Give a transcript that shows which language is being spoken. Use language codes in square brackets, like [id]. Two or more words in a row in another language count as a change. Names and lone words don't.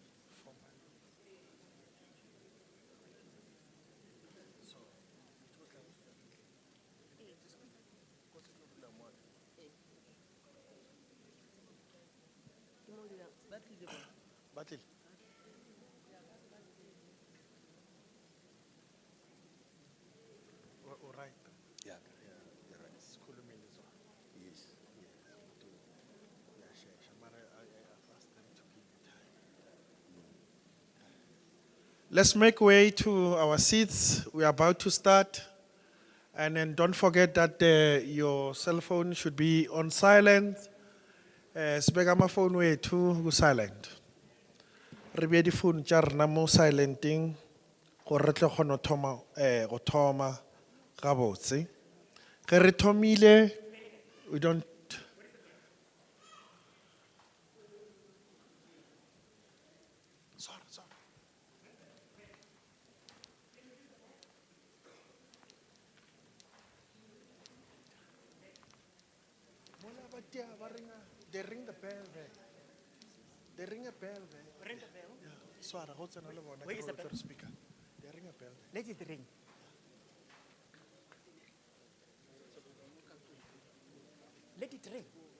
[nso] Batlile. [en] O right. Yeah, you're right. [zu] Sikhulumile zona. [en] Yes. [zu] Uyashesha, mara [en] I've asked them to give me time. Let's make way to our seats. We are about to start. And then don't forget that your cell phone should be on silent. [zu] Sibeka amafoni wethu ku silent. [nso] Re beye di-phone tša rena mo silenting gore re tle kgone go thoma gabotse. Ge re thomile, [en] we don't. Sorry. [nso] Mola ba tia ba ringa, [en] they ring the bell there. They ring a bell there. Ring the bell. Yeah. [nso] Swara, go tsena le bona [en] Where [nso] ke [en] is the [nso] go [en] bell? tlo speaker. They ring a bell there. Let it ring. Let it ring.